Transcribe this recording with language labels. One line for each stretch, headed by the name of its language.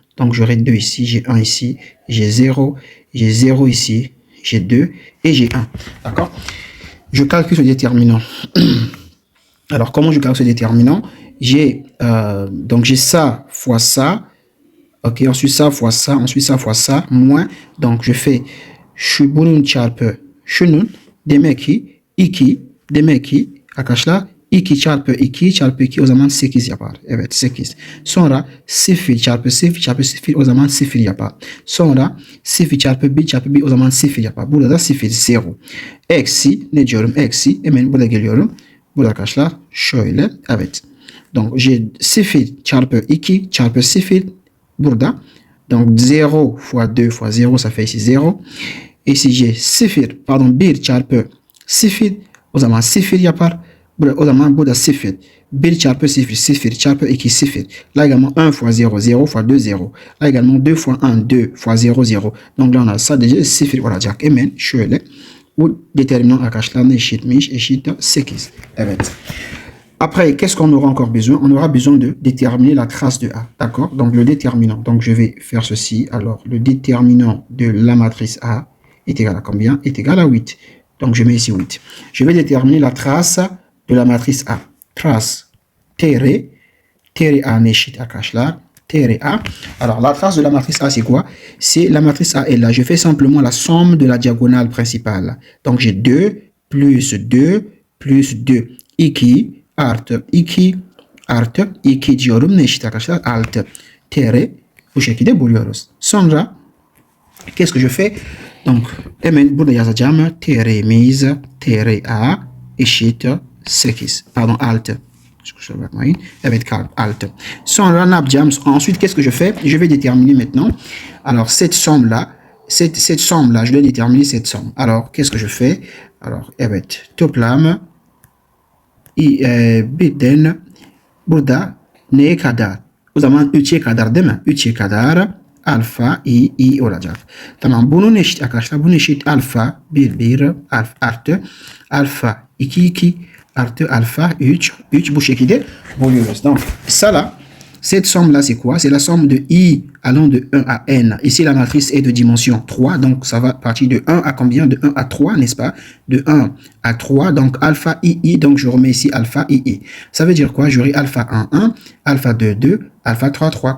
French: Donc, j'aurai 2 ici, j'ai 1 ici, j'ai 0 ici, j'ai 2 et j'ai 1. D'accord? Je calcule ce déterminant. Alors, comment je calcule ce déterminant? J'ai ça fois ça. Ok, ensuite ça fois ça, ensuite ça fois ça, moins. Donc, je fais
Turkish: şunun çarpı şunun demek ki 2 demek ki arkadaşlar 2 çarpı 2 çarpı 2 o zaman 8 yapar. Evet 8. Sonra 0 çarpı 0 çarpı 0 o zaman 0 yapar. Sonra 0 çarpı 1 çarpı 1 o zaman 0 yapar. Burada da 0 0. Eksi ne diyorum? Eksi. Hemen burada geliyorum. Burada arkadaşlar şöyle. Evet.
French: Donc j'ai
Turkish: 0 çarpı 2 çarpı 0 burada.
French: Donc 0 fois 2 fois 0 ça fait ici 0. Et si j'ai
Turkish: 1 çarpı 0 o zaman 0 yapar. O zaman burada 0. 1 çarpı 0, 0 çarpı 2, 0.
French: Là également 1 fois 0, 0 fois 2, 0. Là également 2 fois 1, 2 fois 0, 0. Donc là on a ça déjà
Turkish: 0 olacak. Hemen şöyle bu déterminant arkadaşlar ne eşitmiş? Eşit 8. Evet.
French: Après, qu'est-ce qu'on aura encore besoin? On aura besoin de déterminer la trace de A. D'accord? Donc le déterminant. Donc je vais faire ceci. Alors le déterminant de la matrice A est égal à combien? Est égal à 8. Donc je mets ici 8. Je vais déterminer la trace de la matrice A. Trace TR. TR A
Turkish: neşit arkadaşlar.
French: TR A. Alors la trace de la matrice A c'est quoi? C'est la matrice A est là. Je fais simplement la somme de la diagonale principale. Donc j'ai 2 plus 2 plus 2.
Turkish: 2 artı 2 artı 2 diyorum. Ne eşit arkadaşlar? 6. TR bu şekilde buluyoruz. Sonra
French: qu'est-ce que je fais? Donc
Turkish: hemen burada yazacağım. TR'miz TRA eşit 8. Pardon 6. Kusura bakmayın. Evet 6. Sonra ne yapacağım?
French: Ensuite qu'est-ce que je fais? Je vais déterminer maintenant. Alors cette somme là, cette somme là, je dois déterminer cette somme. Alors qu'est-ce que je fais? Alors
Turkish: evet toplam birden burada neye kadar? O zaman 3'e kadar değil mi? 3'e kadar alfa i olacak. Tamam bunun eşit arkadaşlar. Bunun eşit alfa 1 artı alfa 2 artı alfa 3 bu şekilde buluyoruz.
French: Donc ça là, cette somme là c'est quoi? C'est la somme de i allant de 1 à n. Ici la matrice est de dimension 3, donc ça va partir de 1 à combien? De 1 à 3, n'est-ce pas? De 1 à 3, donc alpha i, donc je remets ici alpha i. Ça veut dire quoi? J'aurai alpha 1, alpha 2, alpha 3.